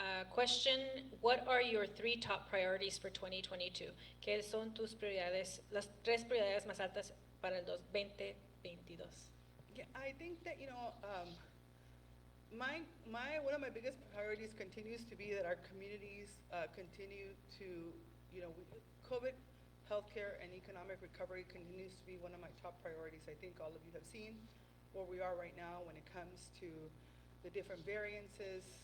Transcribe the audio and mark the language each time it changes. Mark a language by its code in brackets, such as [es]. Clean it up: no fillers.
[en] Question, what are your 3 top priorities for 2022? [es] ¿Qué son tus prioridades, las 3 prioridades más altas para el 2022? [en] Yeah, I think that, one of my biggest priorities continues to be that our communities continue to, COVID, healthcare, and economic recovery continues to be one of my top priorities. I think all of you have seen where we are right now when it comes to the different variances.